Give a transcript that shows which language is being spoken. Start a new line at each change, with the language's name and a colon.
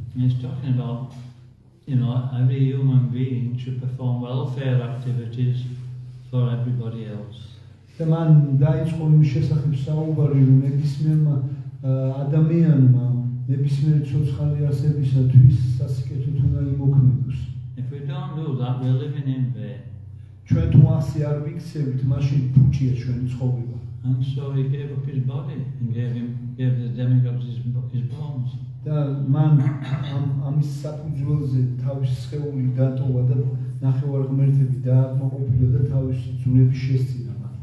English: He's talking about, you know, every human being should perform welfare activities for everybody else.
Georgian: და მან დაიწყო იმის შესახებ საუბარი რომ ნებისმიერმა ადამიანმა ნებისმიერი ცოცხალი არსებისათვის სასიკეთოდ უნდა იმოქმედოს.
English: If we don't do that, we're living in vain.
Georgian: ჩვენ თუ ასე არ ვიქცევით, მაშინ ფუჭია ჩვენი ცხოვრება.
English: And so he gave up his body and gave the demigods his bones.
Georgian: და მან ამის საფუძველზე თავის სხეული დატოვა და ნახევარ ღმერთები დააკმაყოფილა და თავისი ძვლები შესწირა მათ.